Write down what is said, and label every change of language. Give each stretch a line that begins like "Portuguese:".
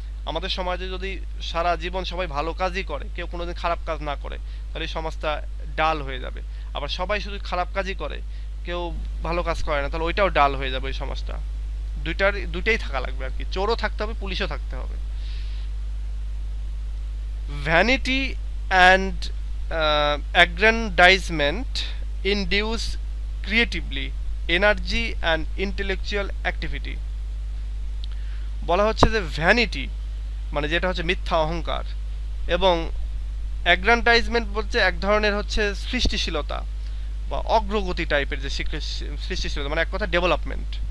Bangla: আমাদের সমাজে যদি সারা জীবন সবাই ভালো কাজই করে, কেউ কোনোদিন খারাপ কাজ না করে, তাহলে এই সমাজটা ডাল হয়ে যাবে। আবার সবাই শুধু খারাপ কাজই করে, কেউ ভালো কাজ করে না, তাহলে ওইটাও ডাল হয়ে যাবে ওই সমাজটা। দুইটাই থাকা লাগবে আর কি, চোরও থাকতে হবে, পুলিশও থাকতে হবে।
English: Vanity and aggrandizement induce creatively energy and intellectual activity.
Bangla: বলা হচ্ছে যে ভ্যানিটি মানে যেটা হচ্ছে মিথ্যা অহংকার, এবং অ্যাগ্রান্ডাইজমেন্ট বলছে এক ধরনের হচ্ছে সৃষ্টিশীলতা বা অগ্রগতি টাইপের যে সৃষ্টিশীলতা, মানে এক কথা ডেভেলপমেন্ট।